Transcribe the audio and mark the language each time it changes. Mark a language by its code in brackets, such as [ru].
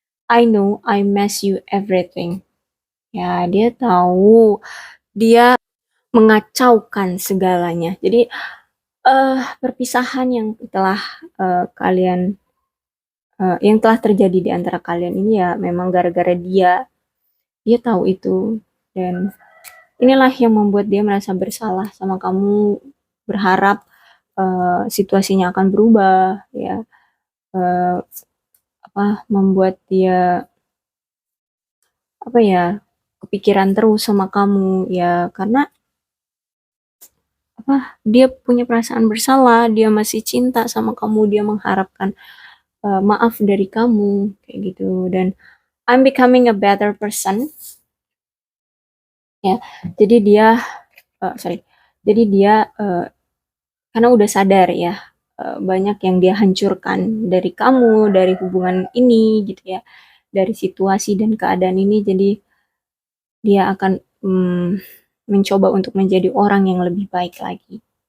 [en] I know I mess you everything. [id] Ya, dia tahu dia mengacaukan segalanya. Jadi perpisahan yang telah kalian yang telah terjadi di antara kalian ini ya memang gara-gara dia. Dia tahu itu, dan inilah yang membuat dia merasa bersalah sama kamu, berharap situasinya akan berubah ya. Uh, Membuat dia apa ya, kepikiran terus sama kamu ya, karena dia punya perasaan bersalah, dia masih cinta sama kamu, dia mengharapkan maaf dari kamu kayak gitu. Dan [en] I'm becoming a better person. [id] Ya, jadi dia sorry. Jadi dia karena udah sadar ya, banyak yang dia hancurkan dari kamu, dari hubungan ini gitu ya, dari situasi dan keadaan ini. Jadi dia akan mencoba untuk menjadi orang yang lebih baik lagi.